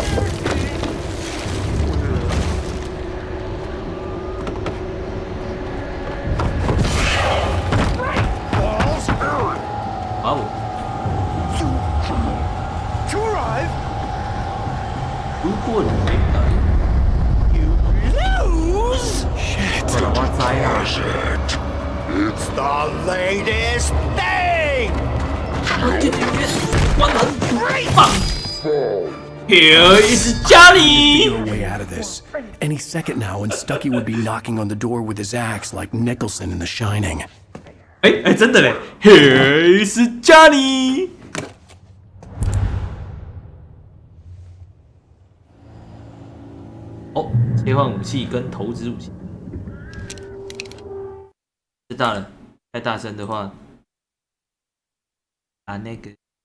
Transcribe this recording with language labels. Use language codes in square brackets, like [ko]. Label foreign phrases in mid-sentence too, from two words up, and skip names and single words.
[zh] 哇哦！如果你没来，我栽啦！ [en] It's the latest thing. [zh] 关门，放。 [en] Here is Johnny. Figure a way out of this. Any second now, and Stucky would be knocking on the door with his axe like Nicholson in The Shining. [zh] 哎，真的嘞 ！ [en] Here is Johnny. [zh] 哦，切换武器跟投掷武器。知道了，太大声的话，啊，那个。